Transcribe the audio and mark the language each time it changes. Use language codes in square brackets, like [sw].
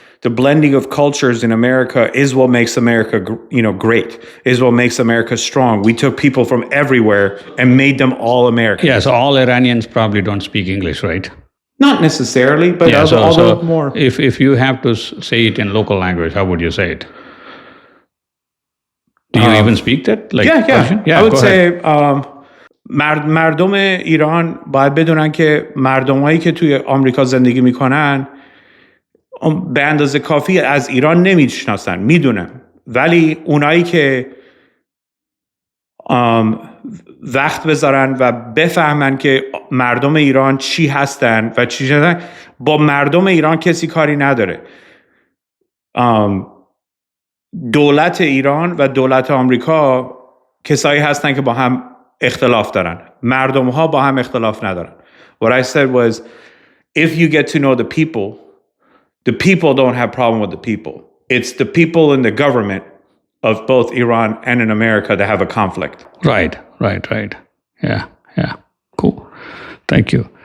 [en] The blending of cultures in America is what makes America, great, is what makes America strong. We took people from everywhere and made them all American. Yeah, so all Iranians probably don't speak English, right? Not necessarily, but although more. If you have to say it in local language, how would you say it? Do you even speak that? Like Yeah, yeah. Persian? Yeah, I would go ahead. say [fa] مردم ایران باید بدونن که مردمایی که توی آمریکا زندگی میکنن به اندازه کافی از ایران نمیشناسن، میدونن، ولی اونایی که وقت بذارن و بفهمن که مردم ایران چی هستن و چی هستن، با مردم ایران کسی کاری نداره. دولت ایران و دولت آمریکا کسایی هستن که با هم اختلاف دارن، مردم ها با هم اختلاف ندارن. [en] What I said was, if you get to know the people don't have problem with the people. It's the people in the government of both Iran and in America that have a conflict. Right. Yeah. Cool. Thank you.